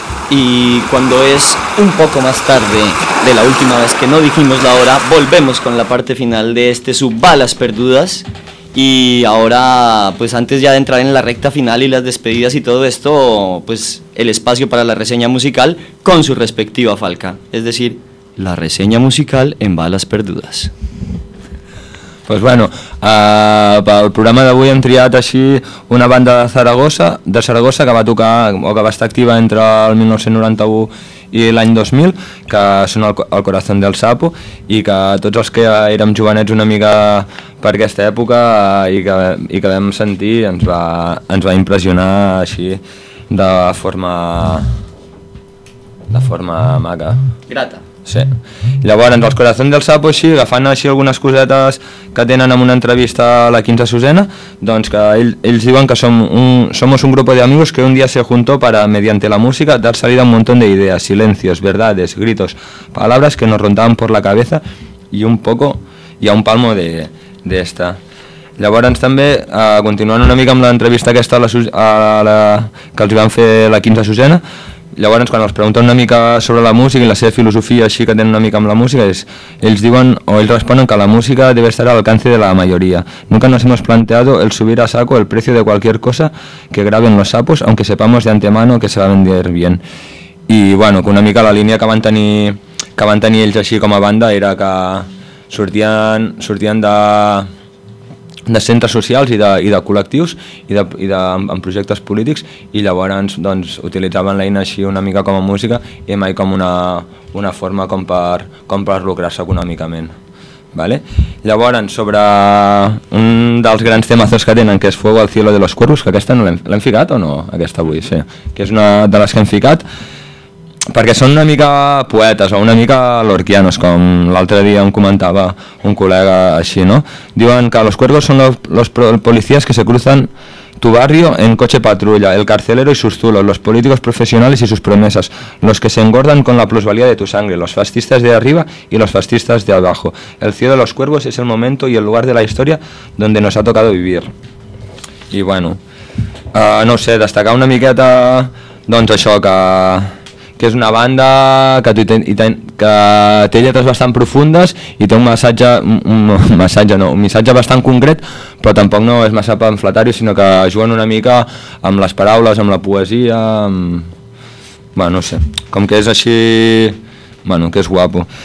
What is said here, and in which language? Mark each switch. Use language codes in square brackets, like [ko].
[es] Y cuando es un poco más tarde de la última vez que no dijimos la hora, volvemos con la parte final de este sub Balas Perdudas. Y ahora, pues antes ya de entrar en la recta final y las despedidas y todo esto, pues el espacio para la reseña musical con su respectiva falca. Es decir, la reseña musical en Balas Perdudas. [ca] Pues bueno, para el programa d'avui hem triat així una banda de Zaragoza, que va tocar o que va estar activa entre el 1991 i l'any 2000, que són el Corazón del Sapo, i que tots els que érem jovenets una mica per aquesta època i que vam sentir ens va impressionar així de forma maca. Grata. Sí. Llavors, el Corazón del Sapo, així, agafant així algunes cosetes que tenen en una entrevista a la 15 Susena, doncs que ells diuen que [es] somos un grupo de amigos que un día se juntó para, mediante la música, dar salida a un montón de ideas, silencios, verdades, gritos, palabras que nos rondaban por la cabeza y un poco, y a un palmo de esta. [ca] Llavors també, continuant una mica amb l'entrevista aquesta que els van fer la 15 Susena, llavors, quan els pregunten una mica sobre [es] la música i la seva filosofia així que tenen una mica amb la música, ells diuen o ells responen que la música debe estar al alcance de la mayoría. Nunca nos hemos planteado el subir a saco el precio de cualquier cosa que graben los sapos, aunque sepamos de antemano que se va a vender bien. [ca] I, bueno, que una mica la línia que van tenir ells així com a banda era que sortien de centres socials i de col·lectius i amb projectes polítics, i llavors doncs utilitzaven l'eina així una mica com a música i mai com una forma com per lucrar-se econòmicament. Vale? Llavors, sobre un dels grans temazos que tenen, que és Fuego al cielo de los cuervos, que aquesta no l'hem ficat o no? Aquesta avui, sí. Que és una de les que hem ficat perquè són una mica poetes o una mica lorquianos, com l'altre dia em comentava un col·lega així, no? Diuen que [es] los cuervos son los policías que se cruzan tu barrio en coche patrulla, el carcelero y sus zulos, los políticos profesionales y sus promesas, los que se engordan con la plusvalía de tu sangre, los fascistas de arriba y los fascistas de abajo. El cielo de los cuervos es el momento y el lugar de la historia donde nos ha tocado vivir. [ca] I bueno, no sé, destacar una miqueta, doncs això, que és una banda que té lletres bastant profundes i té un missatge bastant concret, però tampoc no és massa pamfletari, sinó que juguen una mica amb les paraules, amb la poesia, bueno, no sé, com que és així, bueno, que és guapo.